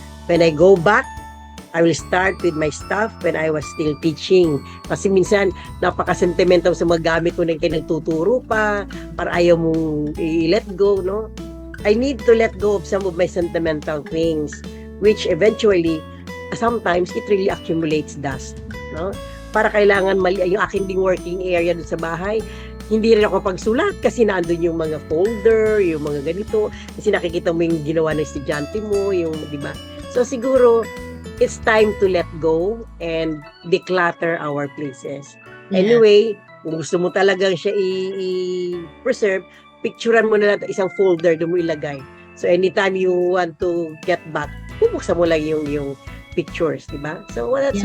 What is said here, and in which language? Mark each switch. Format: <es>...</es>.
<en>When I go back, I will start with my stuff when I was still teaching.</en> <tl>Kasi minsan, napaka-sentimental sa mga gamit ko na nagtuturo pa, para ayaw mong i-let go, no?</tl> <en>I need to let go of some of my sentimental things, which eventually, sometimes, it really accumulates dust, no?</en> <tl>Para kailangan yung aking ding working area dun sa bahay, hindi rin ako pagsulat kasi naandun yung mga folder, yung mga ganito, kasi nakikita mo yung ginawa ng estudyante mo, yung, di ba?</tl> <en>So, siguro, it's time to let go and declutter our places. Yeah.</en> <tl>Anyway, kung gusto mo talagang siya i-preserve, picturean mo na lang isang folder, doon mo ilagay.</tl> <en>So, anytime you want to get back,</en> <tl>bubuksan mo lang yung pictures, di ba?</tl> <en>So, well, that's</en>